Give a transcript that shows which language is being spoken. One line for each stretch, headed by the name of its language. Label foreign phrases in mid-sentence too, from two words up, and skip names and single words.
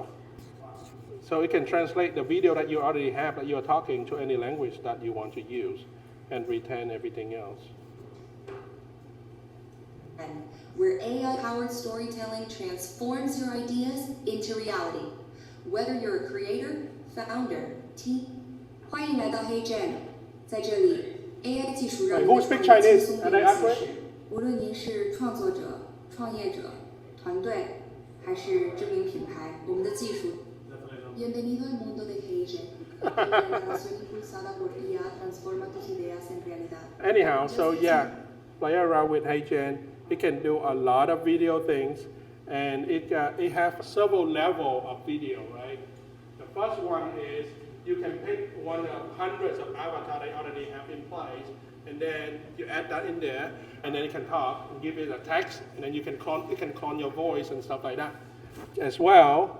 English: So it can translate the video that you already have that you're talking to any language that you want to use and retain everything else. Where AI-powered storytelling transforms your ideas into reality. Whether you're a creator, founder, team,
Chinese: 欢迎来到黑 Gen， 在这里 AI 技术让你的创意轻松变现实。无论您是创作者、创业者、团队，还是知名品牌，我们的技术。
Spanish: Bienvenido al mundo de HeyGen. La innovación impulsada por IA transforma tus ideas en realidad.
English: Anyhow, so yeah, play around with HeyGen. It can do a lot of video things, and it has several levels of video, right? The first one is you can pick one of hundreds of avatars they already have in place, and then you add that in there, and then it can talk and give it a text, and then it can clone your voice and stuff like that as well.